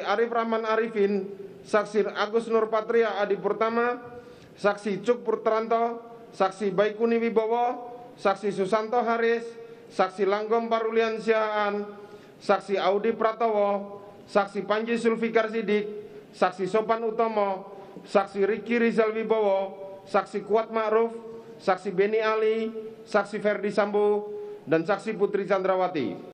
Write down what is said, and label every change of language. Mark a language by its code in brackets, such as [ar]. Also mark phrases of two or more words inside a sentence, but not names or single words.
[id] Arif Rahman Arifin, saksi Agus Nurpatria Adi Purtama, saksi Cuk Purtranto, saksi Baikuni Wibowo, saksi Susanto Haris, saksi Langgom Parulian Sihaan, saksi Audi Pratowo, saksi Panji Sulfikar Sidik, saksi Sopan Utomo, saksi Riki Rizal Wibowo, saksi Kuat Ma'ruf, saksi Beni Ali, saksi Ferdi Sambo, dan saksi Putri Chandrawati.